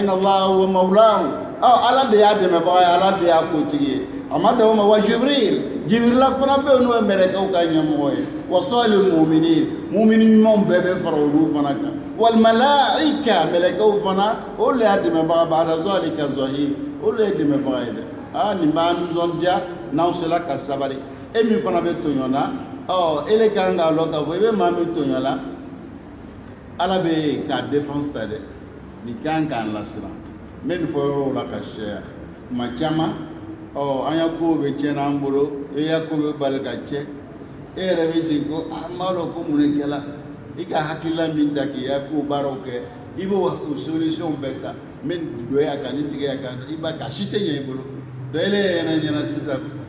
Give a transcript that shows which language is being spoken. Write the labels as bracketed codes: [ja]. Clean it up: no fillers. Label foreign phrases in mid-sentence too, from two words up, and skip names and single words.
[ar] إن الله و مولاه [bm] ala de y'a dɛmɛbaga ye ala de y'a kotigi ye a ma dan o ma wa jibirila fana bɛ yen n'o ye mɛlɛkɛw ka ɲɛmɔgɔ ye [ar] وصالح المؤمنين [bm] ɲumanw bɛɛ bɛ fara olu fana kan [ar] والملائكة [bm] mɛlɛkɛw fana olu de y'a dɛmɛbaga [ar] بعد ذلك ظهير [bm] olu ye dɛmɛbaga ye dɛ nin b'an nisɔndiya n'aw sera ka sabari e min fana bɛ tɔɲɔna ele kan k'a lɔn k'a fɔ i bɛ maa min tɔɲɔla ala bɛ k'a défense ta dɛ nin kan k'an lasiran n bɛ nin fɔ yɔrɔw la ka caya kuma caman an ya kow bɛ tiɲɛ an bolo e ya ko bɛ bali ka tiɲɛ e yɛrɛ bɛ sigi ko n b'a dɔn ko mun de kɛla i ka hakilila min ta k'i ya ko baaraw kɛ i b'o solution bɛɛ ta n bɛ dɔ ya kan ni tigɛ ya kan i b'a kɛ a si tɛ ɲɛ i bolo donc ele ɲɛna sisan